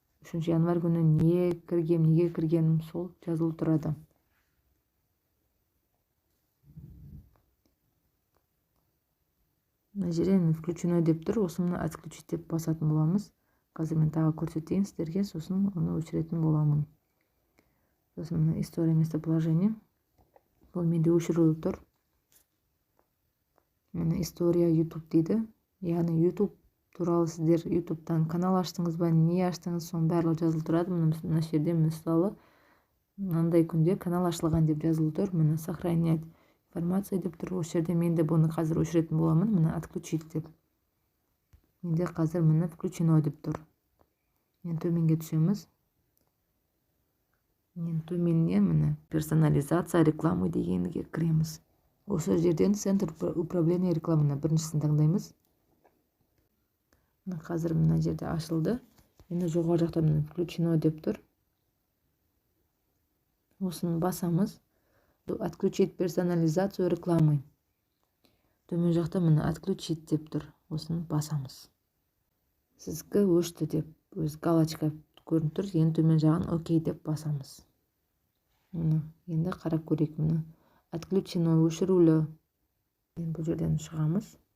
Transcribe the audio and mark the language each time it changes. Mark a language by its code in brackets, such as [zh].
[kk] 3 январь күні не кіргем, неге кіргенім сол жазылып тұрады. Мына жерден включено деп тұр. Осыны отключить деп басатын боламыз. Қазір мен тағы көрсетейін сіздерге, сосын оны өшіретін боламын. Сосын мына история местоположения. Бұл менде өшіріліп тұр. Міне история YouTube дейді. Яғни YouTube туралы сіздер YouTube-тан канал аштыңыз ба, не аштыңыз, соның барлығы жазылып тұрады. Мына жерде мысалы мынандай күнде канал ашылған деп жазылып тұр. Міне сохранять информация деп тұр. Осы жерде мен де бұны қазір өшіретін боламын. Міне отключить деп. Менде қазір міне включено деп тұр. Мен төменге түсеміз. Мен төменнен міне персонализация рекламы дегенге кіреміз. Осы жерден центр управления рекламына біріншісін таңдаймыз. Қазір мына жерде ашылды. Енді жоғары жақта міне включено деп тұр. Осыны басамыз. [ru] Отключить персонализацию рекламы. [kk] Төмен жақта міне отключить деп тұр. Осыны басамыз. Сізге өшті деп өз галочка көрініп тұр. Енді төмен жағын окей деп басамыз. Енді қарап көрейік. Отключено, өшірулі. Бұл жерден шығамыз.